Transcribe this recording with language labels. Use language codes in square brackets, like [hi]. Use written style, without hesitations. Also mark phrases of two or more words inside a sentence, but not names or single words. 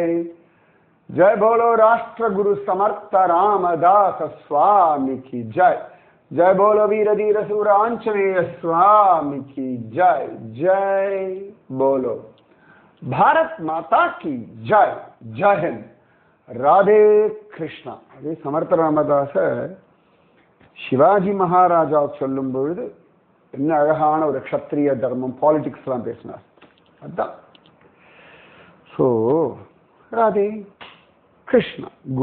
[hi] जय बोलो राष्ट्र गुरु समर्थ रामदास स्वामी की जय. जय बोलो वीर धीर सूर आंजनेय स्वामी की जय. जय बोलो भारत माता की जय. जय हिंद. [ta] ராதே கிருஷ்ணா. அதே சமர்த்த ராமதாச சிவாஜி மகாராஜா சொல்லும் பொழுது என்ன அழகான ஒரு க்ஷத்ரிய தர்மம், பாலிடிக்ஸ் எல்லாம் பேசினார். அதுதான். ஸோ ராதே கிருஷ்ணா.